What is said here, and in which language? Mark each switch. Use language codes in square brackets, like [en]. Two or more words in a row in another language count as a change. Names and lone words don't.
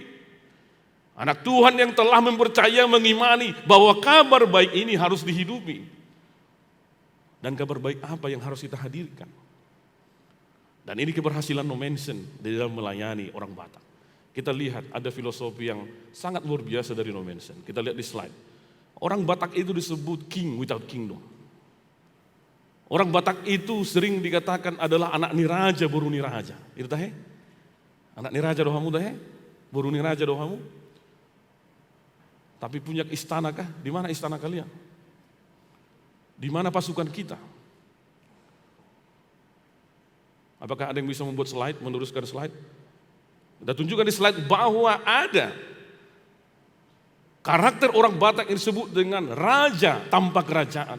[id] Anak Tuhan yang telah mempercaya, mengimani bahwa kabar baik ini harus dihidupi. Dan kabar baik apa yang harus kita hadirkan? Dan ini keberhasilan Nomensen di dalam melayani orang Batak. Kita lihat ada filosofi yang sangat luar biasa dari Nomensen. Kita lihat di slide. Orang Batak itu disebut [en] king without kingdom. [id] Orang Batak itu sering dikatakan adalah [bbc] anak niraja, boru niraja. [id] Itu tahe? [bbc] Anak niraja dohamu tahe? Boru niraja dohamu? [id] Tapi punya istana kah? Di mana istana kalian? Di mana pasukan kita? Apakah ada yang bisa membuat slide, meneruskan slide? Kita tunjukkan di slide bahwa ada karakter orang Batak yang disebut dengan raja tanpa kerajaan.